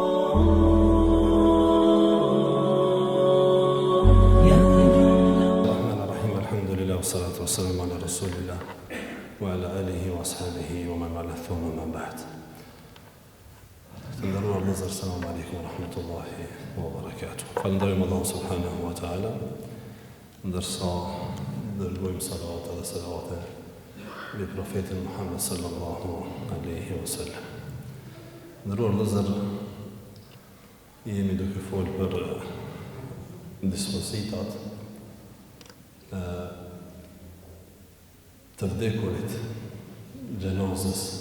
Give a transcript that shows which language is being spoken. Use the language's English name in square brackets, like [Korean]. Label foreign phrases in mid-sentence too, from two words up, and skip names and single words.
[Arabic] والصلاة والسلام على رسول الله وعلى آله وأصحابه ومن والى ثم ما بعد. [Albanian] Të nderuar vëllezër, [Arabic] السلام عليكم ورحمة الله وبركاته. [Albanian] Falënderojmë Allahun [Arabic] سبحانه وتعالى, [Albanian] ndërsa dërgojmë salavat dhe selavate mbi profetin Muhammed [Arabic] صلى الله عليه وسلم. [Albanian] Nderuar vëllezër, jemi duke folur për dispozitat të vdekurit, gjenazës.